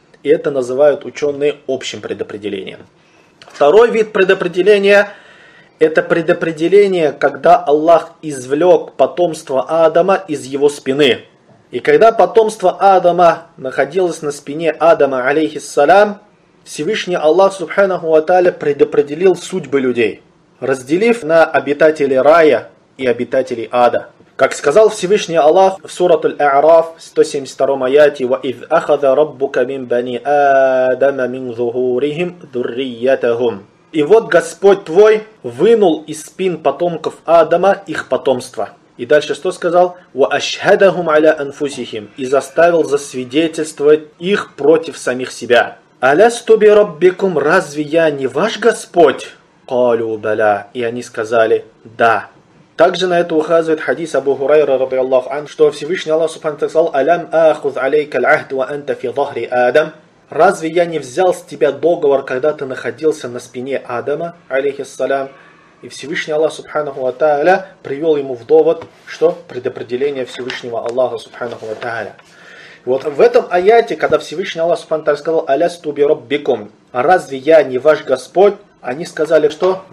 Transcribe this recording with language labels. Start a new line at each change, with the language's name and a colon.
Russian: И это называют ученые общим предопределением. Второй вид предопределения – это предопределение, когда Аллах извлек потомство Адама из его спины. И когда потомство Адама находилось на спине Адама, алейхиссалям, Всевышний Аллах, субханаху ва тааля, предопределил судьбы людей, разделив на обитателей рая и обитателей ада. Как сказал Всевышний Аллах в сурат Аль-А'раф 172 аяте:
Arabic: وَإِذْ أَخَذَ رَبُّكَ مِنْ بَنِي آدَمَ مِنْ ذُهُورِهِمْ ذُرِّيَّتَهُمْ.
Russian: И вот Господь твой вынул из спин потомков Адама их потомство. И дальше что сказал?
Arabic: وَأَشْهَدَهُمْ عَلَىٰ أَنْفُسِهِمْ.
Russian: И заставил засвидетельствовать их против самих себя.
Arabic: أَلَسْتُ بِرَبِّكُمْ.
Russian: Разве я не ваш Господь?
Arabic: قَالُوا بَلَىٰ.
Russian: И они сказали: да. Также на это указывает хадис Абу Хурайра رضي الله عنه, что Всевышний Аллах سبحانه وتعالى сказал:
Arabic: أَلَمْ أَخُذْ عَلَيْكَ الْعَهْدُ وَأَنْتَ فِي ظَهْرِ آدَمْ.
Russian: Разве я не взял с тебя договор, когда ты находился на спине Адама, алейхиссалям? И Всевышний Аллах Субханаху ва Тааля привел ему в довод, что предопределение Всевышнего Аллаха Субханаху ва Тааля. Вот в этом аяте, когда Всевышний Аллах Субханаху ва Тааля сказал:
Arabic: «Алясту би роббикум»,
Russian: «Разве я не ваш Господь?», они сказали что?